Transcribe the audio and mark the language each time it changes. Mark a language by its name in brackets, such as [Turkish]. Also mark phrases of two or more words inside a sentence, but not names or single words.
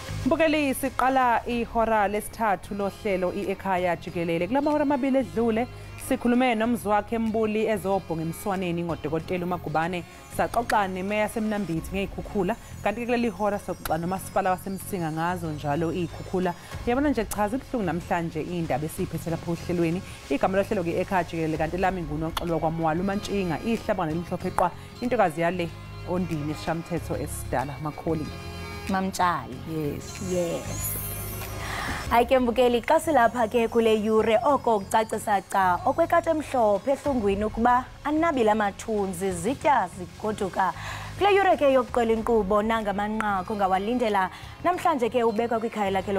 [Zulu] Mbukeli siqala ihora lesithathu lohlelo Ekhaya Jikelele kulamahora amabili edlule sikhulume nomzwakhe Mbuli ezobhonga emswaneni ngodokotela uMagubane saxoxa nemeya semnambithi ngezikhukhula kanti kuleli hora sokuxoxa nomasipala wasemsinga ngazo njalo izikhukhula yabona nje chaza ibhlungu namhlanje indaba esiphethe lapho ohlelweni igama lohlelo Ekhaya Jikelele kanti lami ngunoxolwa kwaMwala uMantshinga ihlabana elimhlophe qwa intokazi yale ondini esishamthetho esidala Makholi Mamtshali. Yes. [Xhosa] Ayike Mbukeli xa silapha ke kule yure oko kucacisa ca okwekati emhlophe ehlungwini ukuba anabile amathunzi zitya zigoduka kule yure ke yokuqela inkqubo nangamanqaku ngawalindela namhlanje ke ubekwa kwikhaya lakhe